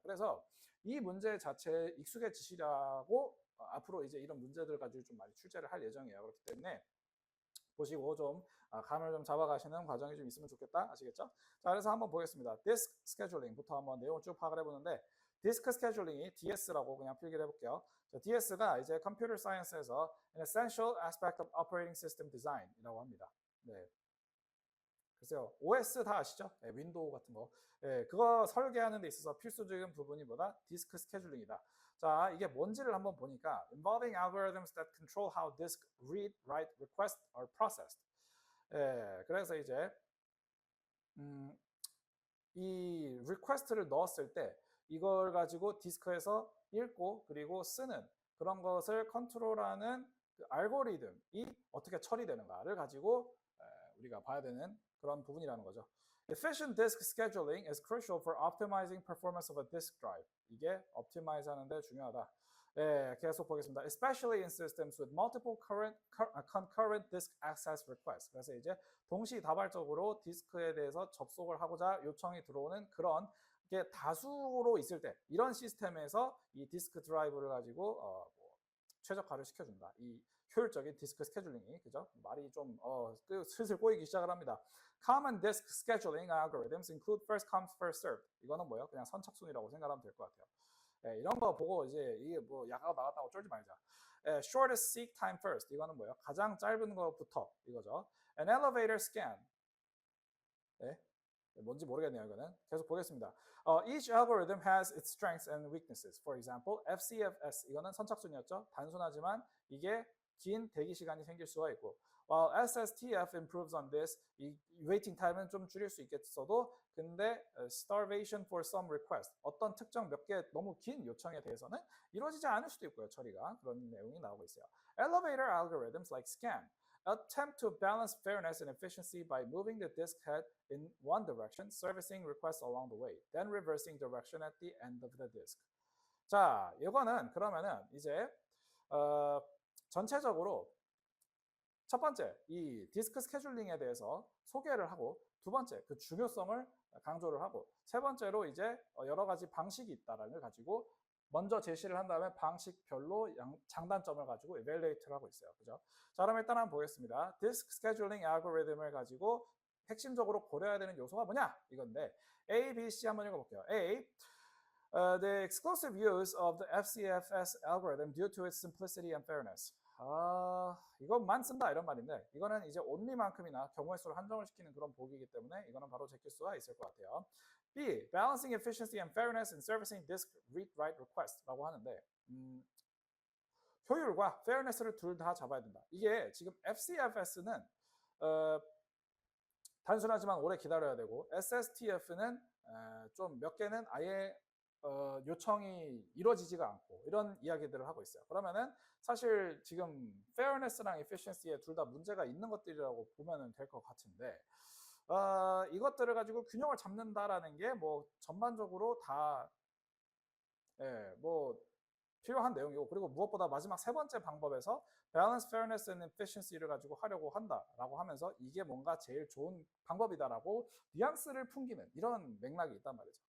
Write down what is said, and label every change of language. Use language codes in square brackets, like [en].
[ko] 그래서 이 문제 자체에 익숙해지시라고 앞으로 이제 이런 문제들 가지고 좀 많이 출제를 할 예정이에요. 그렇기 때문에 보시고 좀 감을 좀 잡아가시는 과정이 좀 있으면 좋겠다. 아시겠죠? 자, 그래서 한번 보겠습니다. 디스크 스케줄링부터 한번 내용을 쭉 파악을 해보는데 디스크 스케줄링이 DS라고 그냥 필기를 해볼게요. 자, DS가 이제 컴퓨터 사이언스에서 [en] an essential aspect of operating system design [ko] 이라고 합니다. 네. 글쎄요, OS 다 아시죠? 네, 윈도우 같은 거. 네, 그거 설계하는 데 있어서 필수적인 부분이 뭐다? 디스크 스케줄링이다. 자, 이게 뭔지를 한번 보니까 [en] involving algorithms that control how disk read, write, request are processed. [ko] 예, 그래서 이제 이 request를 넣었을 때 이걸 가지고 디스크에서 읽고 그리고 쓰는 그런 것을 컨트롤하는 그 알고리즘이 어떻게 처리되는가를 가지고 우리가 봐야 되는 그런 부분이라는 거죠. [en] Efficient disk scheduling is crucial for optimizing performance of a disk drive. [ko] 이게 optimize 하는데 중요하다. 예, 계속 보겠습니다. [en] Especially in systems with multiple concurrent disk access requests. [ko] 그래서 이제 동시다발적으로 디스크에 대해서 접속을 하고자 요청이 들어오는 그런 게 다수로 있을 때 이런 시스템에서 이 디스크 드라이브를 가지고 뭐 최적화를 시켜준다. 이 효율적인 디스크 스케줄링이 그죠? 말이 좀 슬슬 꼬이기 시작을 합니다. [en] Common disk scheduling algorithms include first come first served. [ko] 이거는 뭐예요? 그냥 선착순이라고 생각하면 될 것 같아요. 이런 거 보고 이제 이게 뭐 야가가 나갔다고 쫄지 말자. [en] Shortest seek time first. [ko] 이거는 뭐예요? 가장 짧은 것부터 이거죠. [en] An elevator scan. [ko] 뭔지 모르겠네요, 이거는. 계속 보겠습니다. [en] Each algorithm has its strengths and weaknesses. For example, FCFS. [ko] 이거는 선착순이었죠. 단순하지만 이게 긴 대기 시간이 생길 수가 있고 [en] while SSTF improves on this, [ko] 이 waiting time은 좀 줄일 수 있겠어도 근데 [en] starvation for some request, [ko] 어떤 특정 몇 개 너무 긴 요청에 대해서는 이루어지지 않을 수도 있고요. 처리가 그런 내용이 나오고 있어요. [en] Elevator algorithms like scan attempt to balance fairness and efficiency by moving the disk head in one direction, servicing requests along the way, then reversing direction at the end of the disk. [ko] 자, 이거는 그러면은 이제 전체적으로 첫 번째, 이 디스크 스케줄링에 대해서 소개를 하고 두 번째, 그 중요성을 강조를 하고 세 번째로 이제 여러 가지 방식이 있다라는 걸 가지고 먼저 제시를 한 다음에 방식별로 장단점을 가지고 evaluate를 하고 있어요. 그죠? 자, 그럼 일단 한번 보겠습니다. 디스크 스케줄링 알고리즘을 가지고 핵심적으로 고려해야 되는 요소가 뭐냐? 이건데 A, B, C 한번 읽어볼게요. A. [en] The exclusive use of the FCFS algorithm due to its simplicity and fairness. [ko] 이것만 쓴다 이런 말인데 이거는 이제 only만큼이나 경우의 수를 한정을 시키는 그런 보기이기 때문에 이거는 바로 제낄 수가 있을 것 같아요. B. [en] Balancing efficiency and fairness in servicing disk read-write request라고 [ko] 하는데 효율과 fairness를 둘 다 잡아야 된다. 이게 지금 FCFS는 단순하지만 오래 기다려야 되고 SSTF는 좀 몇 개는 아예 요청이 이루어지지가 않고 이런 이야기들을 하고 있어요. 그러면은 사실 지금 fairness랑 efficiency에 둘 다 문제가 있는 것들이라고 보면 될 것 같은데 이것들을 가지고 균형을 잡는다라는 게 뭐 전반적으로 다 뭐 필요한 내용이고 그리고 무엇보다 마지막 세 번째 방법에서 [en] balance, fairness and efficiency [ko] 를 가지고 하려고 한다라고 하면서 이게 뭔가 제일 좋은 방법이다라고 뉘앙스를 풍기는 이런 맥락이 있단 말이죠.